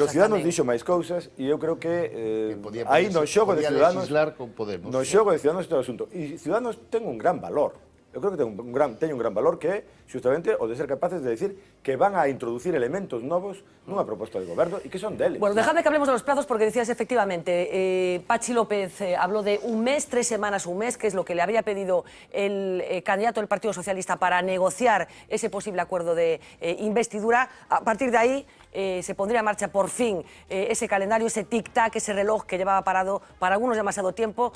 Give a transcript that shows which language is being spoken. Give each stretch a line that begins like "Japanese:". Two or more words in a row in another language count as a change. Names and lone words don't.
Galician: Pero Ciudadanos dixo máis cousas e eu creo que aí no xogo de Ciudadanos no xogo de Ciudadanos todo o asunto. E Ciudadanos ten un gran valor. Eu creo que ten un gran valor que é justamente o de ser capaces de
Spanish: decir que van a introducir
Galician: elementos novos nunha proposta de goberno e que son deles.
Spanish: Bueno, dejadme que hablemos de los plazos porque decías efectivamente, Patxi López habló de un mes, 3 semanas, un mes, que es lo que le había pedido el candidato del Partido Socialista para negociar ese posible acuerdo de investidura. A partir de ahí se pondría en marcha por fin ese calendario, ese tic-tac, ese reloj que llevaba parado para algunos demasiado tiempo.